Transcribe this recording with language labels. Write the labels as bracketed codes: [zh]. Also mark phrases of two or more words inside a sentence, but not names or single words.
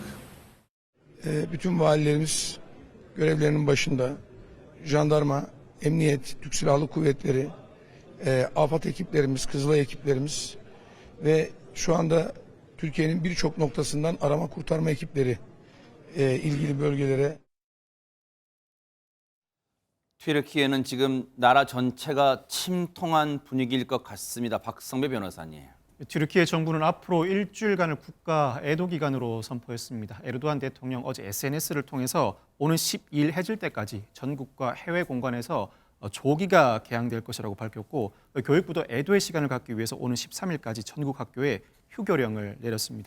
[tr] Bütün valilerimiz görevlerinin başında, jandarma, emniyet, Türk Silahlı Kuvvetleri, AFAD ekiplerimiz, Kızılay ekiplerimiz ve şu anda Türkiye'nin birçok noktasından arama kurtarma ekipleri ilgili bölgelere. [ko] 튀르키예는 지금 나라 전체가 침통한 분위기일 것 같습니다. 박성배 변호사님. 튀르키예 정부는 앞으로 일주일간을 국가 애도 기간으로 선포했습니다. 에르도안 대통령 어제 SNS를 통해서 오는 12일 해질 때까지 전국과 해외 공간에서 조기가 개항될 것이라고 밝혔고 교육부도 애도의 시간을 갖기 위해서 오는 13일까지 전국 학교에 휴교령을 내렸습니다.